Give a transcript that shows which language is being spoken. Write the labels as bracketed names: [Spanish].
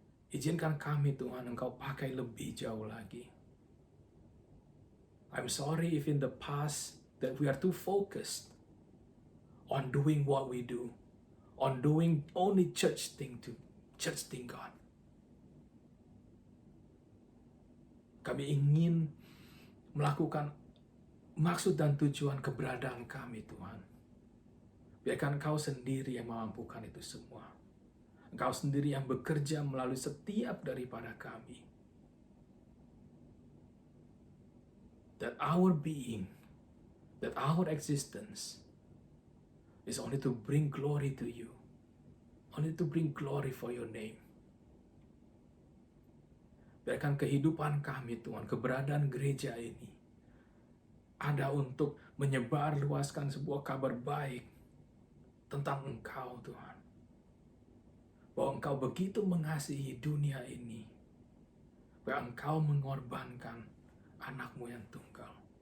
[Indonesian] Izinkan kami Tuhan, Engkau pakai lebih jauh lagi. [English] I'm sorry if in the past that we are too focused on doing what we do, on doing only church thing, God. [Indonesian] Kami ingin melakukan maksud dan tujuan keberadaan kami, Tuhan. Biarkan Engkau sendiri yang memampukan itu semua. Engkau sendiri yang bekerja melalui setiap daripada kami. [English] that our being, that our existence is only to bring glory to you, only to bring glory for your name. [Indonesian] Biarkan kehidupan kami, Tuhan, keberadaan gereja ini ada untuk menyebarluaskan sebuah kabar baik tentang Engkau, Tuhan. Bahwa Engkau begitu mengasihi dunia ini, bahwa Engkau mengorbankan anak-Mu yang tunggal.